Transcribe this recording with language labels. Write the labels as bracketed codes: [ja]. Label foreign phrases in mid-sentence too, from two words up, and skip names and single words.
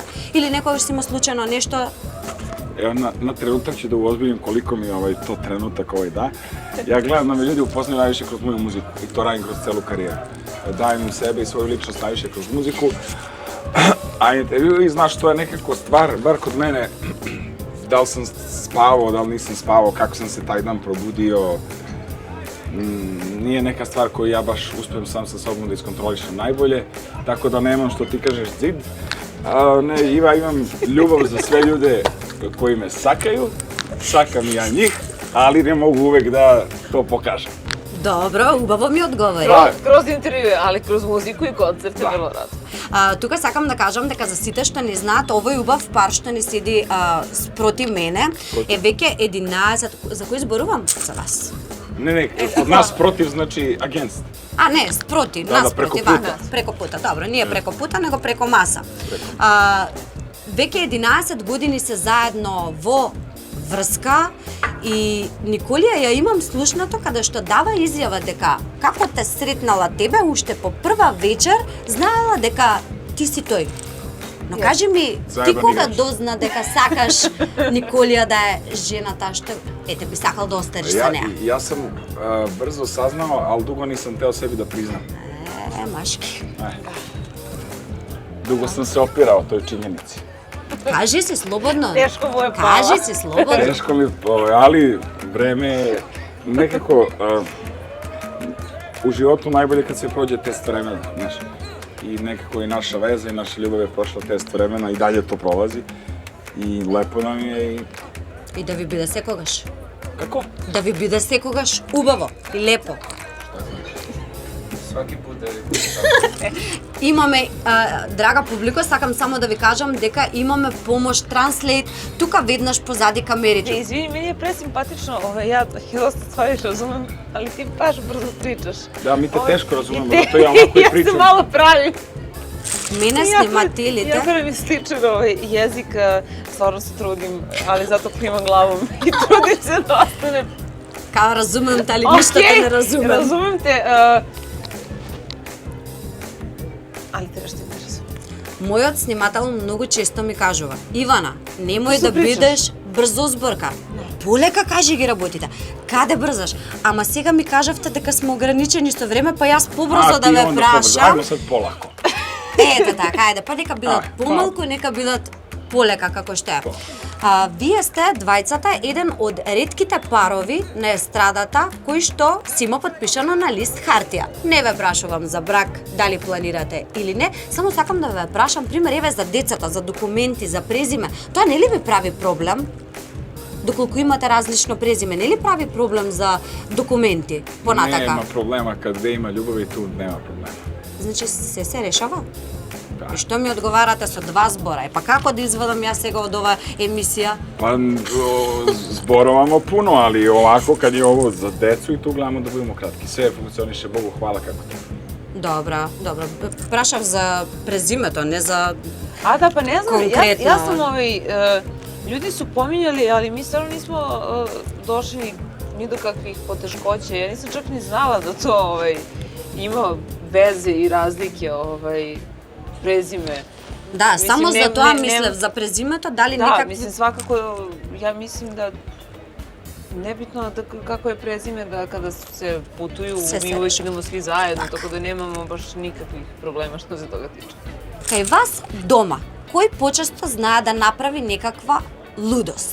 [mk] Или некогаш си има случајно нешто? [sr] Evo, na trenutak ću da uozbiljim koliko mi je to trenutak da. Ja gledam da me ljudi upoznaju najviše kroz moju muziku i to radim kroz celu karijeru. Dajem im sebe i svoju ličnost najviše kroz muziku. A intervju i znaš, to je nekako stvar, bar kod mene, da li sam spavao, da li nisam spavao, kako sam se taj dan probudio. Nije neka stvar koju ja baš uspijem sam sa sobom da iskontrolišem najbolje, tako da nemam što ti kažeš zid. Ne, imam ljubav za sve ljude koji me sakaju, sakam i ja njih, ali ne mogu uvek da to pokažem. [mk] Добро, убаво ми одговори. Да. [sr] Kroz intervjue, ali kroz muziku i koncerte vrlo rado. [mk] Тука сакам да кажам дека за сите што не знаат, овој убав пар што ни седи спроти мене е веќе 11, за кој зборувам? За вас. [sr] Ne, kod nas protiv znači agenst. [mk] Не, спроти, Да, нас [sr] преко [mk] спроти, [sr] пута. [mk] вака, [sr] преко пута, [mk] добро, не [sr] преко пута, [mk] него преко маса. Веќе 11 години се заедно во врска и Николија ја имам слушнато каде што дава изјава дека како те сретнала тебе уште по прва вечер, знаела дека ти си тој. Но кажи ми, ти [sr] Заебан [mk] кога играч. дозна дека сакаш Николија да е жената што ете би сакал да остариш со неа? [sr] Ja sam brzo saznao, ali dugo nisam teo sebi da priznam. [mk] Машки. [sr] Dugo sam se opirao toj činjenici. [mk] Кажи се слободно. Тешко му е пала. Кажи се слободно. [sr] Teško mi, ali vreme je nekako u životu najbolje kad se prođe test vremena, znaš. I nekako i naša veza i naša ljubav je prošla test vremena i dalje to prolazi. I lepo nam je i... [mk] И да ви биде секогаш. [sr] Kako? [mk] Да ви биде секогаш убаво и лепо. [sr] Svaki put da [mk] Имаме, драга публико, сакам само да ви кажам дека имаме помош Translate тука веднаш позади камерите. [sr] Izvini, meni je presimpatično, ja dosta stvari razumem, ali ti baš brzo pričaš. Da, mi te teško razumemo, zato ja ovako i Ja pričam. se malo pravim. [mk] Мене снимателите, [sr] Jako mi sličan jezik, stvarno se trudim, ali zato klimam glavom i trudim se da ostane. као разумем дали ништо те не разумем. Razumem te, ali te nešto ne razumem. [mk] Мојот снимател многу често ми кажува: Ивана, немој Што да [sr] причаш? [mk] бидеш брзозборка. Полека кажи ги работите. Каде брзаш? Ама сега ми кажавте дека сме ограничени со време, па јас побрзо да [sr] ti [mk] ве [sr] onda pobrzo. [mk] прашам. [sr] Ajmo sad polako. [mk] Ето така, ајде, па нека бидат помалку, нека бидат полека како што е. Вие сте двајцата еден од ретките парови на естрадата кои што си има подпишано на лист хартија. Не ве прашувам за брак, дали планирате или не, само сакам да ве прашам, пример, еве за децата, за документи, за презиме. Тоа не ли ви прави проблем? Доколку имате различно презиме, не ли прави проблем за документи понатака? [sr] Nema problema, kad gde ima ljubavi, tu nema problema. [mk] Значи се решава? [sr] Da. [mk] И што ми одговарате со два збора? Па како да извадам јас сега од оваа емисија? [sr] Pa zborovamo puno, ali ovako kad je ovo za decu i tu gledamo da budemo kratki. Sve funkcioniše, Bogu hvala kako to. [mk] Добра, добра. Прашав за презимето, не за... [sr] A da, pa ne znam, Konkretno. ja sam ljudi su pominjali, ali mi stvarno nismo došli ni do kakvih poteškoća. Ja nisam čak ni znala da to ima veze i razlike prezime. Da, Mislim, samo ne- za [mk] тоа [sr] ne- [mk] мислев, не- за презимето, дали [sr] Da, [mk] некакви... [sr] mislim, svakako, ja mislim da nebitno da kako je prezime, da kada se putuju, Se mi uvijek sreću. idemo svi zajedno, tako da nemamo baš nikakvih problema što se toga tiče. [mk] Кај вас дома, кој почесто знае да направи некаква лудост?